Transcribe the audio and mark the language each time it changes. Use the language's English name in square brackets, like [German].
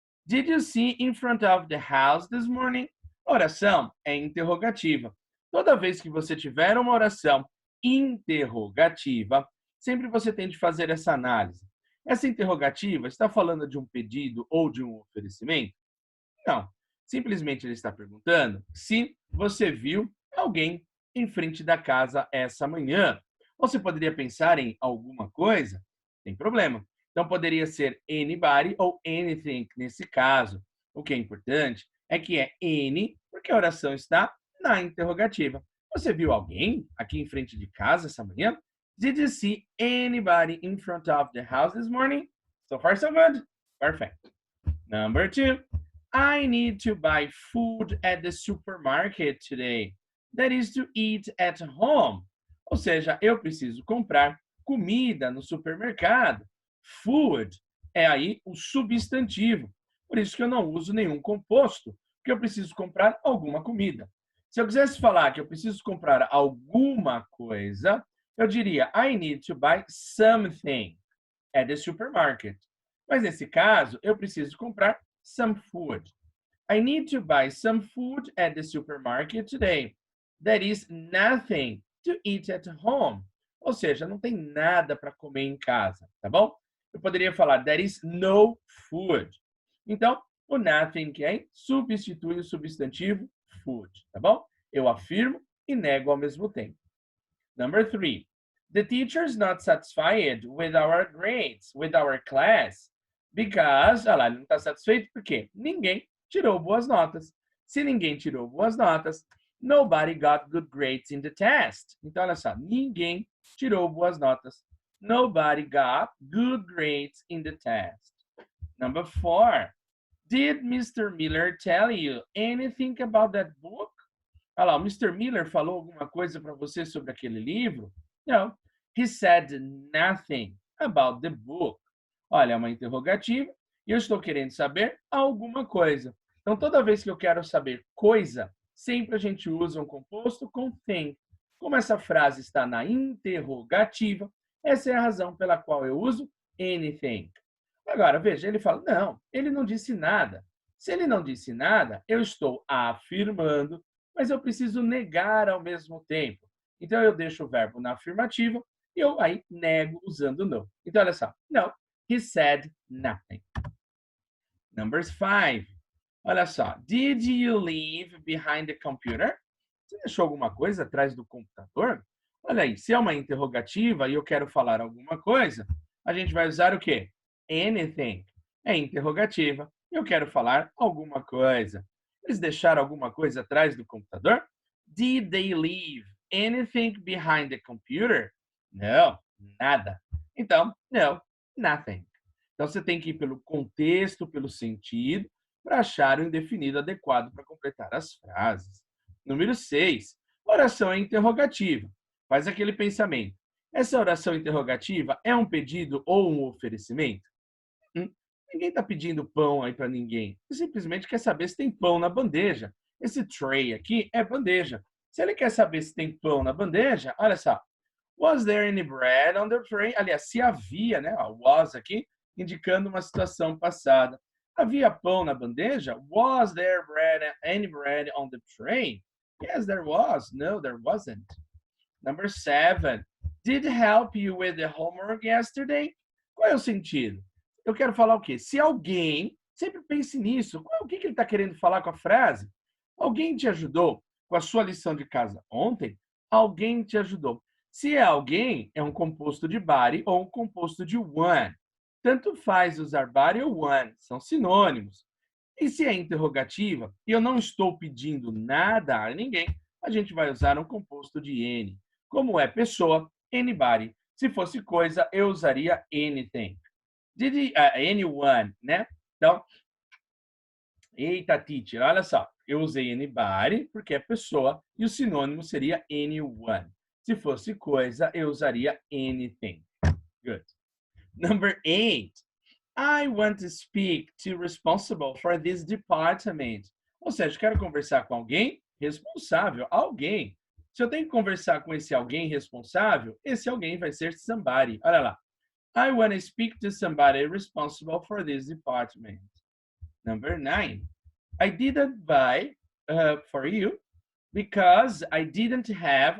[English] Did you see in front of the house this morning? [Portuguese] Oração é interrogativa. Toda vez que você tiver uma oração interrogativa, sempre você tem de fazer essa análise. Essa interrogativa está falando de um pedido ou de um oferecimento? Não. Simplesmente ele está perguntando se você viu alguém em frente da casa essa manhã. Você poderia pensar em alguma coisa? Tem problema. Então poderia ser anybody ou anything nesse caso. O que é importante é que é any, porque a oração está na interrogativa. Você viu alguém aqui em frente de casa essa manhã? [English] Did you see anybody in front of the house this morning? So far, so good. Perfect. Number 2. I need to buy food at the supermarket today. That is to eat at home. [Portuguese] Ou seja, eu preciso comprar comida no supermercado. Food é aí o substantivo. Por isso que eu não uso nenhum composto, porque eu preciso comprar alguma comida. Se eu quisesse falar que eu preciso comprar alguma coisa, eu diria [English] I need to buy something at the supermarket. [Portuguese] Mas nesse caso, eu preciso comprar some food. [English] I need to buy some food at the supermarket today. There is nothing to eat at home. [Portuguese] Ou seja, não tem nada para comer em casa, tá bom? Eu poderia falar [English] there is no food. [Portuguese] Então, o nothing que é substitui o substantivo food, tá bom? Eu afirmo e nego ao mesmo tempo. [English] Number 3. The teacher is not satisfied with our grades, with our class, because, [Portuguese] olha lá, ele não está satisfeito porque ninguém tirou boas notas. Se ninguém tirou boas notas, [English] nobody got good grades in the test. [Portuguese] Então, olha só, ninguém tirou boas notas. [English] Nobody got good grades in the test. Number 4. Did Mr. Miller tell you anything about that book? [Portuguese] Olha lá, o Mr. Miller falou alguma coisa para você sobre aquele livro? Não. [English] He said nothing about the book. [Portuguese] Olha, é uma interrogativa e eu estou querendo saber alguma coisa. Então, toda vez que eu quero saber coisa, sempre a gente usa um composto com thing. Como essa frase está na interrogativa, essa é a razão pela qual eu uso anything. Agora, veja, ele fala, não, ele não disse nada. Se ele não disse nada, eu estou afirmando, mas eu preciso negar ao mesmo tempo. Então, eu deixo o verbo na afirmativa e eu aí nego usando no. Então, olha só. [English] No, he said nothing. Number 5. [Portuguese] Olha só. [English] Did you leave behind the computer? [Portuguese] Você deixou alguma coisa atrás do computador? Olha aí, se é uma interrogativa e eu quero falar alguma coisa, a gente vai usar o quê? Anything. É interrogativa. Eu quero falar alguma coisa. Eles deixaram alguma coisa atrás do computador? [English] Did they leave anything behind the computer? [Portuguese] Não, nada. Então, no, nothing. Então, você tem que ir pelo contexto, pelo sentido, para achar o indefinido adequado para completar as frases. Número 6. Oração interrogativa. Faz aquele pensamento. Essa oração interrogativa é um pedido ou um oferecimento? Ninguém está pedindo pão aí para ninguém. Ele simplesmente quer saber se tem pão na bandeja. Esse tray aqui é bandeja. Se ele quer saber se tem pão na bandeja, olha só. [English] Was there any bread on the tray? [Portuguese] Aliás, se havia, né? Was aqui, indicando uma situação passada. Havia pão na bandeja? [English] Was there any bread on the tray? Yes, there was. No, there wasn't. Number 7. Did help you with the homework yesterday? [Portuguese] Qual é o sentido? Eu quero falar o quê? Se alguém, sempre pense nisso, o que ele está querendo falar com a frase? Alguém te ajudou com a sua lição de casa ontem? Alguém te ajudou. Se é alguém, é um composto de body ou um composto de one. Tanto faz usar body ou one, são sinônimos. E se é interrogativa e eu não estou pedindo nada a ninguém, a gente vai usar um composto de N. Como é pessoa, anybody. Se fosse coisa, eu usaria anything. Anyone, né? Então, eita, teacher, olha só. Eu usei anybody porque é pessoa e o sinônimo seria anyone. Se fosse coisa, eu usaria anything. [English] Good. Number 8. I want to speak to responsible for this department. [Portuguese] Ou seja, quero conversar com alguém responsável, alguém. Se eu tenho que conversar com esse alguém responsável, esse alguém vai ser somebody. Olha lá. [English] I want to speak to somebody responsible for this department. Number 9. I didn't buy for you because I didn't have...